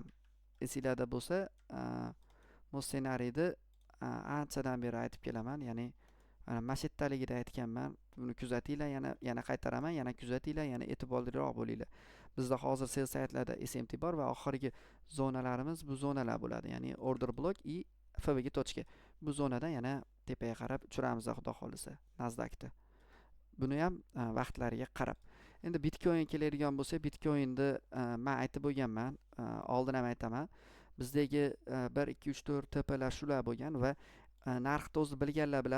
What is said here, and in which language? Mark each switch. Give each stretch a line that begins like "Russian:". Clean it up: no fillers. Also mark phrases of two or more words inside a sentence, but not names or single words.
Uzbek: Esinglarda bo'lsa, bu ssenariyni anchadan beri aytib kelaman. Ya'ni mana mashittaligida aytganman. Buni kuzatinglar, yana qaytaraman, yana kuzatinglar, yana e'tiborliroq bo'linglar. Bizda hozir sell saytlarda SMT bor va oxirgi zonalarimiz bu zonalar bo'ladi. Ya'ni
English: order block
Uzbek: i FVG tochka. Bu zonadan yana tepaga qarab uchiramiz xudo xolasa Nasdaqda. Buni ham vaqtlariga qarab. Endi Bitcoin keladigan bo'lsa, Bitcoinni men aytib bo'lganman, oldin ham aytaman. Bizdagi 1 2 3 4 tepalar shular bo'lgan va narxni o'zi bilganlar biladi.